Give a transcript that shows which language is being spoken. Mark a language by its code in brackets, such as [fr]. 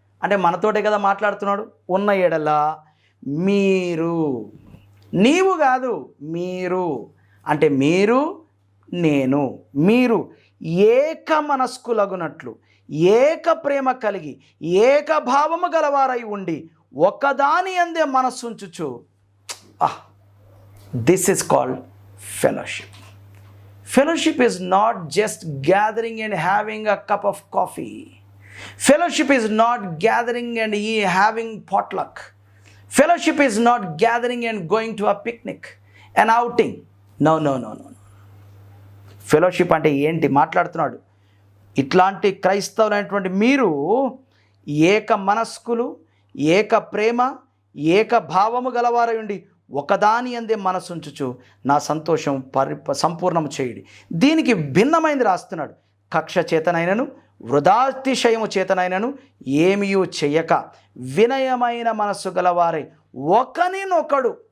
[te] అంటే మనతోటే కదా మాట్లాడుతున్నాడు. ఉన్న ఎడల మీరు, నీవు కాదు మీరు, అంటే మీరు నేను, మీరు ఏక మనస్కులగునట్లు, ఏక ప్రేమ కలిగి, ఏక భావము గలవారై ఉండి ఒకదాని అందే మనస్సుంచుచు. [en] This is called fellowship. Fellowship is not just gathering and having a cup of coffee. Fellowship is not gathering and having potluck. Fellowship is not gathering and going to a picnic, an outing. [te] No. Fellowship అంటే ఏంటి మాట్లాడుతున్నాడు? ఇట్లాంటి క్రైస్తవులైనటువంటి మీరు ఏక మనస్కులు, ఏక ప్రేమ, ఏక భావము గలవారై ఉండి ఒకదాని అందే మనసుంచుచు నా సంతోషం సంపూర్ణము చేయుడి. దీనికి భిన్నమైనది రాస్తున్నాడు. కక్ష చేతనైనను వృధాతిశయము చేతనైనను ఏమీయూ చెయ్యక వినయమైన మనస్సు గలవారై ఒకనినొకడు.